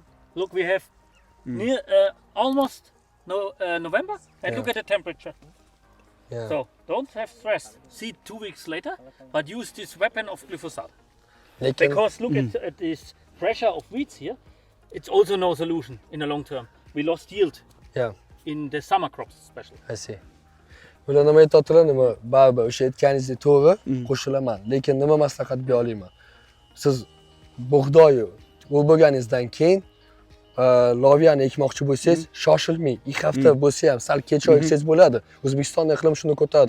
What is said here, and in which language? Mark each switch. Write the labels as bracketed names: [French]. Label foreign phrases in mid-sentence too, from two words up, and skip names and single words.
[English] Look, we have near almost November, and look at the temperature. Yeah. So don't have stress. Seed 2 weeks later, but use this weapon of glyphosate. They can, Because look at this pressure of weeds here. It's also no solution in the long term. We lost yield yeah, in the summer crops especially. I see. [Uzbek] Bular nima aytadilar, nima baribir o'sha aytganingizdek to'g'ri, qo'shilaman. Lekin nima maslahat bera olaman? Siz bug'doyi u bo'lganingizdan keyin loviyani ekmoqchi bo'lsangiz, shoshilmang. 2 hafta bo'lsa ham sal kechroq eksangiz bo'ladi. O'zbekistonda iqlim shuni ko'taradi.